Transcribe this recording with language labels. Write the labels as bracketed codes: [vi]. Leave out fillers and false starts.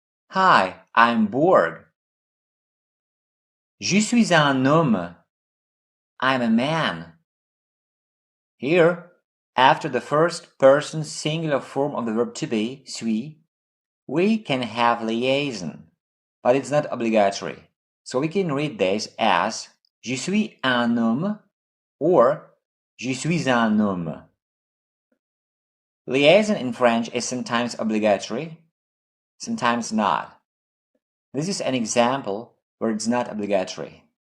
[en] Hi, I'm Borg. [fr] Je suis un homme. [en] I'm a man. Here, after the first person singular form of the verb to be, suis, we can have liaison, but it's not obligatory. So we can read this as [fr] Je suis un homme [en] or Je suis un homme. Liaison in French is sometimes obligatory, sometimes not. This is an example where it's not obligatory.